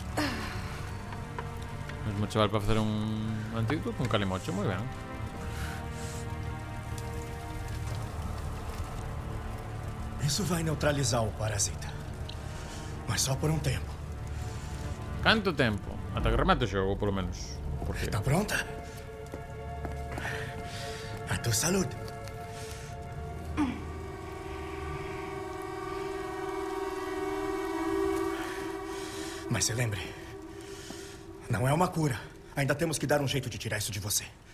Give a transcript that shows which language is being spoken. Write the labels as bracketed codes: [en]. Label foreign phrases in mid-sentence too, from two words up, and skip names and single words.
[gl] Mesmo chaval para facer un antídoto con calimocho, moi ben. [pt] Isso vai neutralizar o parasita. Mas só por um tempo. [gl] Canto tempo? Ata que remate o xogo, polo menos. Porque... [pt] Tá pronta? A tua saúde. Mas se lembre, não é uma cura. Ainda temos que dar um jeito de tirar isso de você.